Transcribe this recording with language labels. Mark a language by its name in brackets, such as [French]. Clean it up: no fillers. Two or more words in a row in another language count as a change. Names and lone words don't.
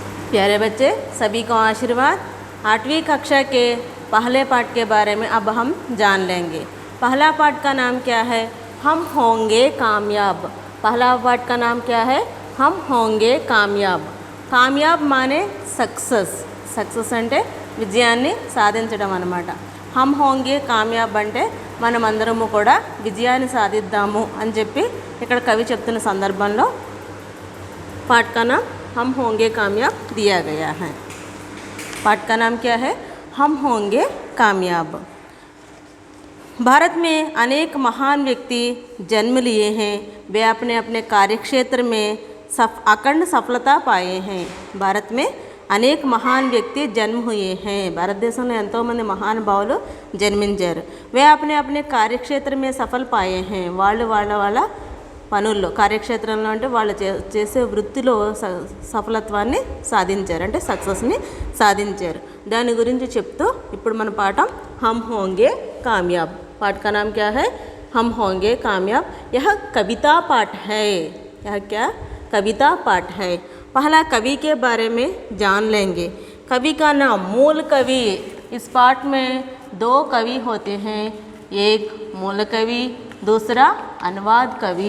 [Hindi] प्यारे बच्चे, सभी को आशीर्वाद। 8वीं कक्षा के पहले पाठ के बारे में अब हम जान लेंगे। पहला पाठ का नाम क्या है? हम होंगे कामयाब। पहला पाठ का नाम क्या है? हम होंगे कामयाब। कामयाब माने सक्सेस। [Telugu] सक्सेस అంటే విజయాన్ని సాధించడం అన్నమాట. హమ్ హోంగే కామయాబ్ అంటే మనమందరము కూడా విజయాన్ని సాధిద్దాము అని చెప్పి ఇక్కడ కవి చెప్తున్న సందర్భంలో [Hindi] पाठ का नाम हम होंगे कामयाब दिया गया है। पाठ का नाम क्या है? हम होंगे कामयाब। भारत में अनेक महान व्यक्ति जन्म लिए हैं। वे अपने अपने कार्यक्षेत्र में अखंड सफलता पाए हैं। भारत में अनेक महान व्यक्ति जन्म हुए है। [Telugu] భారతదేశంలో ఎంతోమంది మహానుభావులు జన్మించారు। [Hindi] वे अपने अपने कार्यक्षेत्र में सफल पाये है। [Telugu] వాళ్ళు వాళ్ళ పనుల్లో కార్యక్షేత్రంలో అంటే వాళ్ళు చేసే వృత్తిలో సఫలత్వాన్ని సాధించారు, అంటే సక్సెస్ని సాధించారు। దాని గురించి చెప్తూ ఇప్పుడు మన పాఠం హమ్ హోంగే కామయాబ్। [Hindi] पाठ का नाम क्या है? हम होंगे कामयाब। यह कविता पाठ है। यह क्या? कविता पाठ है। पहला कवि के बारे में जान लेंगे। कवि का नाम, मूल कवि। इस पाठ में 2 कवि होते हैं, एक मूल कवि, दूसरा अनुवाद कवि।